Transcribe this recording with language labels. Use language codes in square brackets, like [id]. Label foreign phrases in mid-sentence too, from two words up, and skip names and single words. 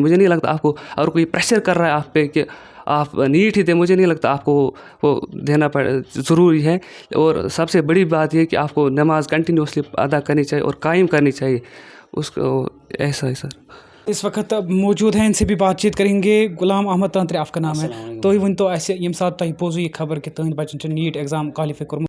[ur] مجھے نہیں لگتا آپ کو اگر کوئی پریشر کر رہا ہے آپ پہ کہ آپ نیٹ ہی دیں، مجھے نہیں لگتا آپ کو وہ دینا ضروری ہے. اور سب سے بڑی بات یہ کہ آپ کو نماز کنٹینیوسلی ادا کرنی چاہیے اور قائم کرنی چاہیے اس کو. ایسا ہے سر. اس وقت موجود ہیں، ان سے بھی بات چیت کریں گے. غلام احمد تانترے آپ کا نام ہے. [ks] تو ون تو ایسے یم سات تہ پوزو یہ خبر کہ تہند بچن نیٹ [en] exam qualify [ks] کورمت.